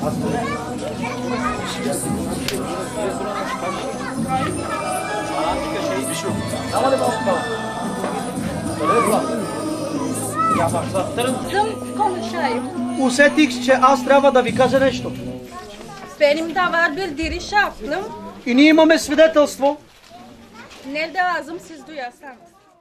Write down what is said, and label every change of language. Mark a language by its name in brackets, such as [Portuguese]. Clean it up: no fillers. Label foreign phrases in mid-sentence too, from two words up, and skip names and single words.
[Bulgarian] Усетих, че аз трябва да ви кажа нещо. [Turkish] Benim de var bir şey yaptım. [Bulgarian] И ние имаме свидетелство. [Turkish] Ne lazım siz duyarsanız.